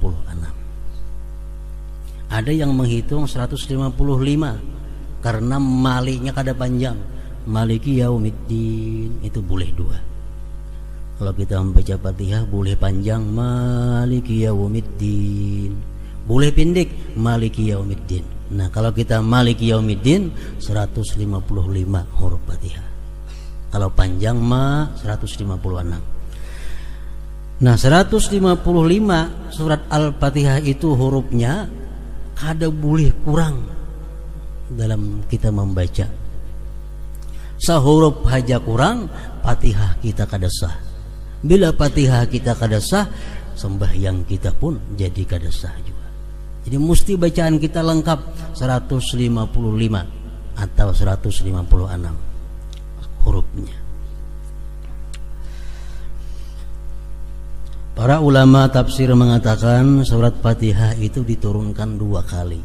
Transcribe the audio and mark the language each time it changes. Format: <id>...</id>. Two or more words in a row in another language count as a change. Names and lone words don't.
<id>Ada yang menghitung 155 karena maliknya kada panjang.</id> <ar>Maliki Yaumiddin</ar> <id>itu boleh 2. Kalau kita membaca Fatihah boleh panjang</id> <ar>Maliki Yaumiddin,</ar> <id>boleh pendek</id> <ar>Maliki Yaumiddin.</ar> <id>Nah, kalau kita</id> <ar>Maliki Yaumiddin</ar> <id>155 huruf Fatihah. Kalau panjang mah 156. Nah, 155 surat Al-Fatihah itu hurufnya kada boleh kurang dalam kita membaca.</id> <bjn>Sahuruf haja kurang, Fatihah kita kada sah. Bila Fatihah kita kada sah, sembahyang kita pun jadi kada sah juga.</bjn> <id>Jadi mesti bacaan kita lengkap 155 atau 156 hurufnya. Para ulama tafsir mengatakan surat Fatihah itu diturunkan 2 kali.</id>